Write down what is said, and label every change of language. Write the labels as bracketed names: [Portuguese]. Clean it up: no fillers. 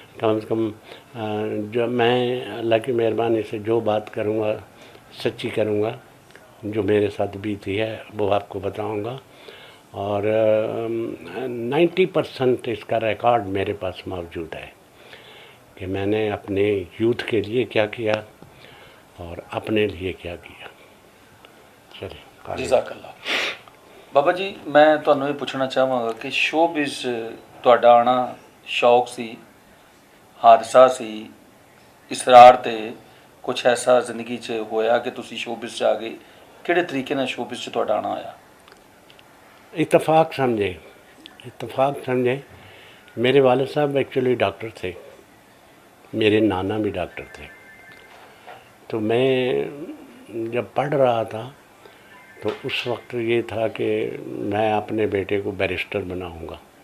[Hindi] कम से कम जो मैं अल्लाह की मेहरबानी से जो बात करूँगा सच्ची करूँगा, जो मेरे साथ बीती है वो आपको बताऊँगा, और 90% इसका रिकॉर्ड मेरे पास मौजूद है कि मैंने अपने यूथ के लिए क्या किया और अपने लिए क्या किया। चले [Punjabi] ਜਜ਼ਾਕੱਲਾ। ਬਾਬਾ ਜੀ ਮੈਂ ਤੁਹਾਨੂੰ ਇਹ ਪੁੱਛਣਾ ਚਾਹਾਂਗਾ ਕਿ ਸ਼ੋਬਿਜ਼ ਤੁਹਾਡਾ ਆਉਣਾ ਸ਼ੌਕ ਸੀ, ਹਾਦਸਾ ਸੀ, ਇਸਰਾਰ ਤੇ ਕੁਝ ਐਸਾ ਜ਼ਿੰਦਗੀ 'ਚ ਹੋਇਆ ਕਿ ਤੁਸੀਂ ਸ਼ੋਬਿਜ਼ 'ਚ ਆ ਗਏ? ਕਿਹੜੇ ਤਰੀਕੇ ਨਾਲ ਸ਼ੋਬਿਜ਼ 'ਚ ਤੁਹਾਡਾ ਆਉਣਾ ਹੋਇਆ? [Hindi] इत्तेफाक समझे, इत्तेफाक समझे। मेरे वालिद साहब एक्चुअली डॉक्टर थे, मेरे नाना भी डॉक्टर थे। तो मैं जब पढ़ रहा था तो उस वक्त ये था कि मैं अपने बेटे को बैरिस्टर बनाऊंगा।